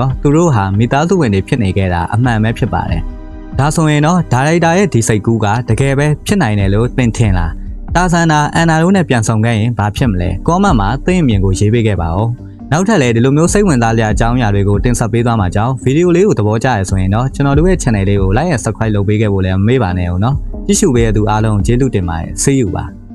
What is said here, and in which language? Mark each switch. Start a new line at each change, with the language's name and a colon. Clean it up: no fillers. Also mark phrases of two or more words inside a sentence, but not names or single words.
Burmese: တော့သူတို့ဟာမိသားစုဝင်တွေဖြစ်နေခဲ့တာအမှန်ပဲဖြစ်ပါတယ်ဒါဆိုရင်တော့ဒါရိုက်တာရဲ့ဒီစိတ်ကူးကတကယ်ပဲဖြစ်နိုင်တယ်လို့သင်ထင်လားတာဇန်နာအန်နာတို့နဲ့ပြန်ဆောင်ခဲ့ရင်ဘာဖြစ်မလဲကောမန့်မှာသင်အမြင်ကိုရေးပေးခဲ့ပါဦးနောက်ထပ်လည်းဒီလိုမျိုးစိတ်ဝင်စားစရာအကြောင်းအရာတွေကိုတင်ဆက်ပေးသွားမှာကြောင်းဗီဒီယိုလေးကိုသဘောကျရဆိုရင်တော့ကျွန်တော်တို့ရဲ့ channel လေးကို
English: like and subscribe
Burmese: လုပ်ပေးခဲ့ဖို့လည်းမမေ့ပါနဲ့ဦးเนาะကြည့်ရှုပေးတဲ့သူအားလုံးကျေးဇူးတင်ပါတယ်
English: See you
Burmese: ပါ